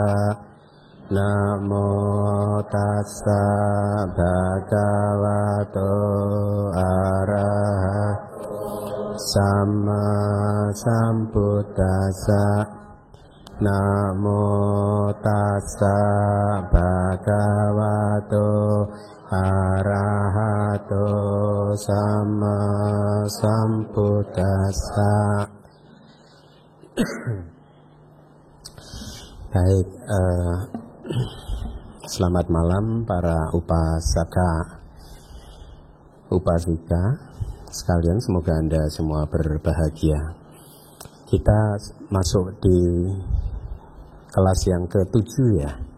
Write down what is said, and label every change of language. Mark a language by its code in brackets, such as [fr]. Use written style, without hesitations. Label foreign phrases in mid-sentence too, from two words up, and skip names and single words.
[pi] Namo tassa bhagavato arahato samma sambuddhassa. Namo tassa bhagavato arahato samma sambuddhassa. [id] Baik, selamat malam para [pi] upasaka upasika [id] sekalian, semoga Anda semua berbahagia. Kita masuk di kelas yang ke-7 ya.